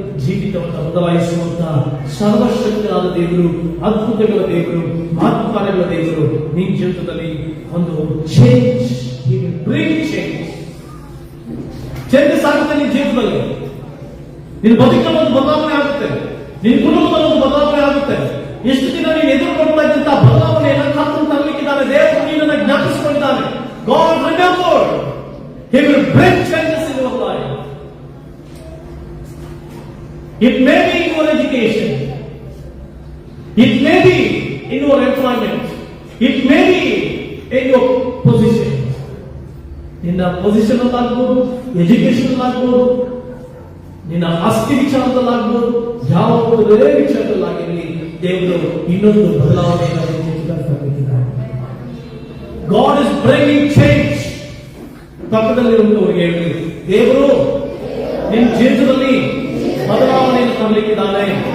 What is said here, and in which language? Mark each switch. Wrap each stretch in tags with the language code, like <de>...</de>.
<kn>ಜೀವಿತವನ್ನು ಬದಲಾಯಿಸುವಂತಹ ಸರ್ವಶಕ್ತನಾದ ದೇವರು, ಅದ್ಭುತಗಳ ದೇವರು, ಮಹತ್ಕಾರ್ಯಗಳ ದೇವರು ನಿನ್ನ ಜೀವಿತದಲ್ಲಿ ಒಂದು ಚೇಂಜ್,</kn> <en>bring changes</en> <kn>ಆಗುತ್ತೆ. ನಿನ್ನ ಜೀವಿತದಲ್ಲಿ ನಿನ್ನ ಬದುಕಿನ ಒಂದು ಬದಲಾವಣೆ ಆಗುತ್ತೆ, ನಿನ್ನ ಕುಟುಂಬದ ಒಂದು ಬದಲಾವಣೆ ಆಗುತ್ತೆ. ಎಷ್ಟು ದಿನ ನೀನು ಎದುರು ಕೊಡ್ತಾ ಇದ್ದಂತ ಬದಲಾವಣೆಯನ್ನು ಕರ್ತನು ತರಲಿಕ್ಕಿದ್ದಾನೆ. ದೇವರು ನಿನ್ನನ್ನು ಜ್ಞಾಪಿಸಿಕೊಂಡಿದ್ದಾನೆ.</kn> <en>God remembered. He will bring changes in your life. It may be in your education, it may be in your employment, it may be in your position.</en> <kn>ನಿನ್ನ ಪೊಸಿಷನ್ ಅಲ್ಲಾಗ್ಬೋದು, ಎಜುಕೇಶನ್ ಅಲ್ಲಾಗ್ಬೋದು, ನಿನ್ನ ಆಸ್ತಿ ವಿಚಾರದಲ್ಲಾಗ್ಬೋದು, ಯಾವುದೇ ವಿಚಾರದಲ್ಲಾಗಿರಲಿ ದೇವರು ಇನ್ನೊಂದು ಬದಲಾವಣೆಯನ್ನು ತರಬೇಕಿದ್ದಾರೆ.</kn> <en>God is bringing change.</en> <kn>ಪಕ್ಕದಲ್ಲಿರುವವರಿಗೆ ಹೇಳಿ, ದೇವರು ನಿನ್ನ ಜೀವಿತದಲ್ಲಿ ಬದಲಾವಣೆಯನ್ನು ತರಲಿಕ್ಕಿದ್ದಾನೆ.</kn>